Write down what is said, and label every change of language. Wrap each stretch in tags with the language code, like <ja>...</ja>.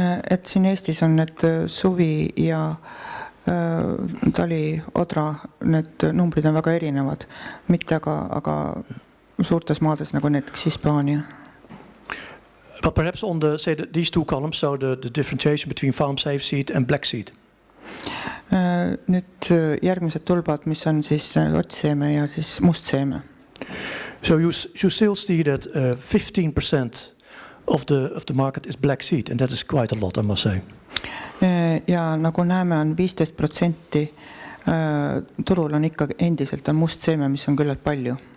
<et>Et siin Eestis on need suvi ja tali, odra, need numbrid on väga erinevad, mitte aga suurtes maades nagu näiteks Hispaania.</et> <en>But perhaps on these two columns, so the differentiation between farm safe seed and black seed.</en> <et>Nüüd järgmised tulbad, mis on siis otsseeme ja siis mustseeme.</et> <en>So you still see that 15% of the market is black seed, and that is quite a lot, I must say.</en> <et>Ja nagu näeme, on 15% turul on ikka endiselt on mustseeme, mis on küllalt palju.</et>